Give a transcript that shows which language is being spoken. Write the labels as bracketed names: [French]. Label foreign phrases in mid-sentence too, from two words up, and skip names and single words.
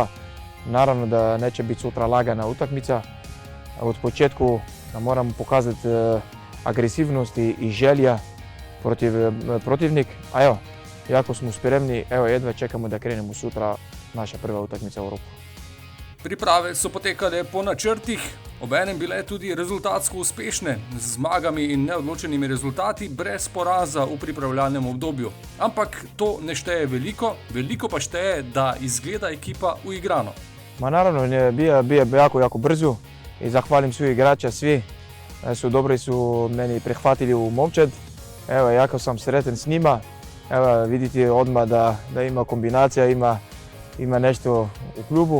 [Croatian] Naravno da neće biti sutra lagana utakmica. Od početku moramo pokazati agresivnost i želja protiv protivnik. A evo, jako smo spremni, evo jedva čekamo da krenemo sutra naša prva utakmica u Evropu. [Slovenian] Priprave so potekale po načrtih, obenem bile tudi rezultatsko uspešne, z zmagami in neodločenimi rezultati, brez poraza v pripravljalnem obdobju. Ampak to ne šteje veliko pa šteje, da izgleda ekipa uigrano. [Croatian] Naravno, bio jako brzo i zahvalim svih igrača, svi su meni prihvatili u momčad. Evo, jako sam sretan s njima. Evo, vidite odmah da ima kombinacija, ima nešto u klubu.